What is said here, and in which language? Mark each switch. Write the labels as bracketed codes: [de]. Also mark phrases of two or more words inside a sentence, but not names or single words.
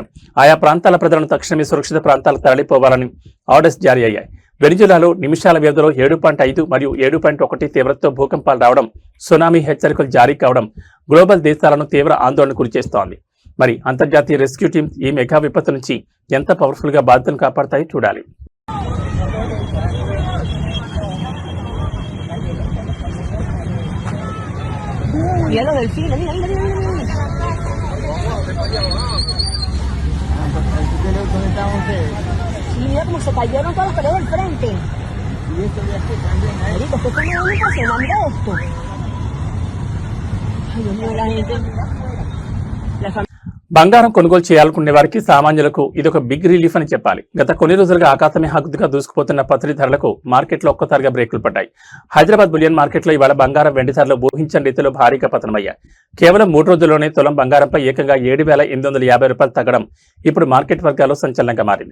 [te] ఆయా ప్రాంతాల ప్రజలను తక్షణమే సురక్షిత ప్రాంతాలకు తరలిపోవాలని ఆర్డర్స్ జారీ అయ్యాయి. వెనిజులాలో నిమిషాల వ్యవధిలో 7.5 మరియు 7.1 తీవ్రతతో భూకంపాలు రావడం, సునామీ హెచ్చరికలు జారీ కావడం గ్లోబల్ దేశాలను తీవ్ర ఆందోళనకు గురిచేస్తోంది. మరి అంతర్జాతీయ [en] rescue teams [te] ఈ మెగా విపత్తు నుంచి ఎంత పవర్ఫుల్ గా బాధితులను కాపాడతాయో చూడాలి. [es] Mira lo del cine, mira, mira, mira, mira. Sí, mira cómo se cayeron todas las paredes del frente. Marico, esto es como una impresionante esto. Ay, Dios mío, la gente. La familia. [te] బంగారం కొనుగోలు చేయాలనుకునే వారికి సామాన్యులకు ఇదొక [en] big relief [te] అని చెప్పాలి. గత కొన్ని రోజులుగా ఆకాశమే హద్దుగా దూసుకుపోతున్న పసిడి ధరలకు మార్కెట్లో ఒక్కసారిగా బ్రేకులు పడ్డాయి. హైదరాబాద్ [en] bullion marketలో [te] ఇవాళ బంగారం వెండి ధరలు ఊహించని రీతిలో భారీగా పతనమయ్యాయి. కేవలం 3 రోజుల్లోనే తులం బంగారంపై ఏకంగా 7,850 రూపాయలు తగ్గడం ఇప్పుడు మార్కెట్ వర్గాల్లో సంచలనంగా మారింది.